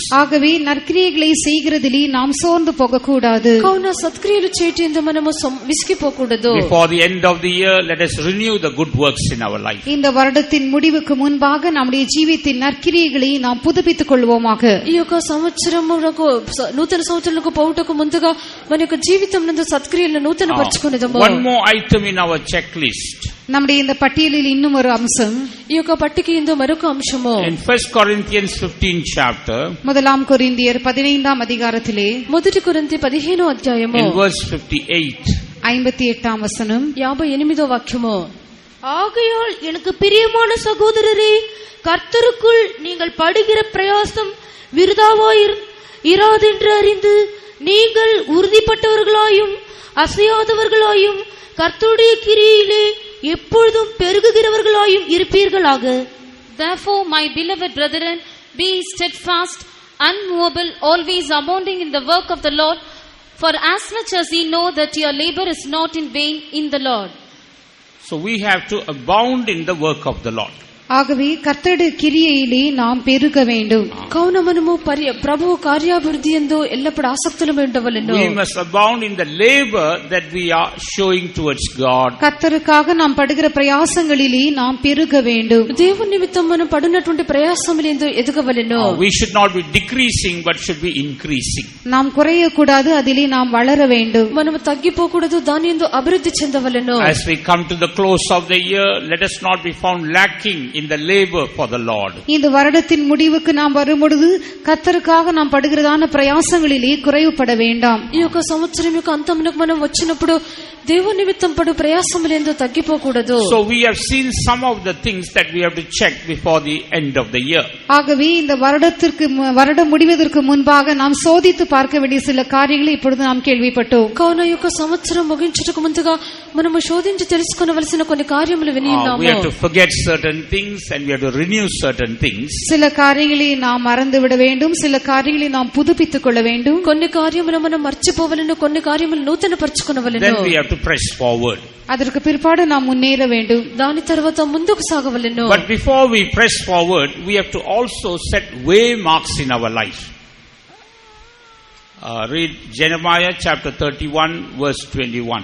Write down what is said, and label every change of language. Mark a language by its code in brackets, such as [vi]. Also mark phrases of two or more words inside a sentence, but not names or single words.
[ta] ஆகவே நற்கிரியைகளை செய்கிறதிலே நாம் சோர்ந்து போகக்கூடாது. [te] కావున సత్క్రియలు చేయటందు మనము విసిగిపోకూడదు. [en] Before the end of the year, let us renew the good works in our life. [ta] இந்த வருடத்தின் முடிவுக்கு முன்பாக நம்முடைய ஜீவித்தின் நற்கிரியைகளை நாம் புதுப்பித்துக் கொள்வோமாக. [te] ఈ యొక్క సంవత్సరములకు నూతన సంవత్సరాలకు పోవుటకు ముందుగా మన యొక్క జీవితం నందు సత్క్రియలను నూతన పరచుకొనేదము. [en] One more item in our checklist. [ta] நம்முடைய இந்த பட்டியலில் இன்னும் ஒரு அம்சம். [te] ఈ యొక్క పట్టిక ఇందు మరొక అంశము. [en] In 1 Corinthians 15 chapter, [ta] முதலாம் கொரிந்தியர் 15ஆம் அதிகாரத்திலே [te] మొదటి కొరింథీ 15వ అధ్యాయము [en] in verse 58, [ta] 58ஆம் வசனம் [te] 58వ వాక్యము. [ta] ஆகையால் எனக்கு பிரியமான சகோதரரே, கர்த்தருக்குள் நீங்கள் படுகிற பிரயாசம் விருதாவாயிராதென்று அறிந்து நீங்கள் உறுதிப்பட்டவர்களாயும் அசையாதவர்களாயும் கர்த்தருடைய கிரியிலே எப்பொழுதும் பெருகுகிறவர்களாயும் இருப்பீர்களாக. [en] Therefore, my beloved brethren, be steadfast, unmovable, always abounding in the work of the Lord, for as much as ye know that your labor is not in vain in the Lord. So we have to abound in the work of the Lord. [ta] ஆகவே கர்த்தருடைய கிரியையிலே நாம் பெருக வேண்டும். [te] కావున మనము ప్రభువు కార్యాభివృద్ధి యందు ఎల్లప్పుడు ఆసక్తులమై ఉండవలెను. [en] We must abound in the labor that we are showing towards God. [ta] கர்த்தருக்காக நாம் படுகிற பிரயாசங்களிலே நாம் பெருக வேண்டும். [te] దేవుని నిమిత్తం మనం పడినటువంటి ప్రయాసములందు ఎదగవలెను. [en] We should not be decreasing but should be increasing. [ta] நாம் குறையக்கூடாது, அதிலே நாம் வளர வேண்டும். [te] మనము తగ్గిపోకూడదు, దాని యందు అభివృద్ధి చెందవలెను. [en] As we come to the close of the year, let us not be found lacking in the labor for the Lord. [ta] இந்த வருடத்தின் முடிவுக்கு நாம் வரும்பொழுது கர்த்தருக்காக நாம் படுகிறதான பிரயாசங்களிலே குறைவுபட வேண்டாம். [te] ఈ యొక్క సంవత్సరం యొక్క అంతమునకు మనం వచ్చినప్పుడు దేవుని నిమిత్తం పడు ప్రయాసములందు తగ్గిపోకూడదు. [en] So we have seen some of the things that we have to check before the end of the year. [ta] ஆகவே இந்த வருடம் முடிவதற்கு முன்பாக நாம் சோதித்து பார்க்க வேண்டிய சில காரியங்களை இப்பொழுது நாம் கேள்விப்பட்டோம். [te] కావున ఈ యొక్క సంవత్సరం ముగించుటకు ముందుగా మనము శోధించి తెలుసుకొనవలసిన కొన్ని కార్యములు విని ఉన్నాము. [en] We have to forget certain things and we have to renew certain things. [ta] சில காரியங்களை நாம் மறந்து விட வேண்டும், சில காரியங்களை நாம் புதுப்பித்துக் கொள்ள வேண்டும். [te] కొన్ని కార్యములు మనం మర్చిపోవలెను, కొన్ని కార్యములు నూతనపరచుకొనవలెను. [en] Then we have to press forward. [ta] அதற்கு பிற்பாடு நாம் முன்னேற வேண்டும். [te] దాని తర్వాత ముందుకు సాగవలెను. [en] But before we press forward, we have to also set waymarks in our life. Read Jeremiah chapter 31 verse 21.